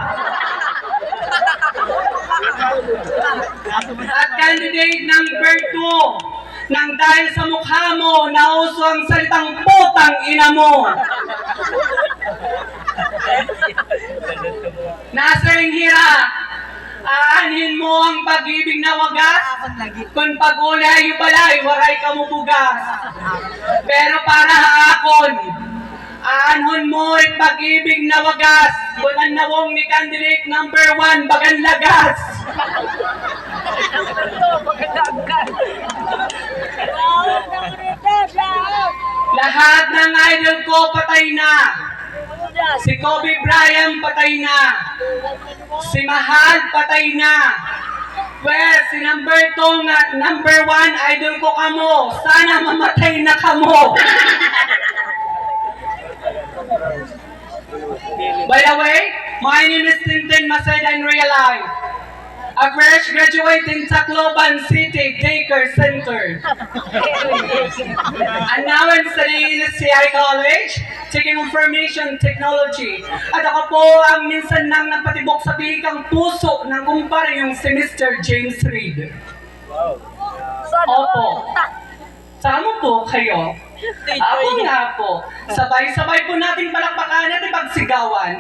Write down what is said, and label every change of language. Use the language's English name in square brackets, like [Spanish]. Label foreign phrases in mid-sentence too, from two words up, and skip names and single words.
[Filipino] At [English] candidate number [Filipino] 2, nang dahil sa mukha mo, nauso ang salitang putang ina mo. [Waray] Nasa ring hira, [Filipino] aanhin mo ang pag-ibig na wagas, [Waray] kung pag-ulay balay, waray ka mo bugas. Pero para haakon, [Filipino] aanhon mo ang pag-ibig na wagas, [Waray] kung ang nawong ni [English] candidate number [Waray] 1, bagan lagas. [Filipino] Lahat ng idol ko patay na. Si Kobe Bryant patay na. Si Mahal patay na. Well, si number 2 nga, number 1 idol ko kamo. Sana mamatay na kamo. [English] By the way, my name is Tintin Maseda in real life. A fresh graduate in Tacloban City Daycare Center. And now I'm studying in CI College, taking information technology. [Filipino] At ako po ang minsan nang nagpatibok sa bihikang puso ng kumpare yung si Mr. James Reid. Opo. Sama po kayo. Ako nga po. Sabay-sabay po natin palakpakan at ipagsigawan.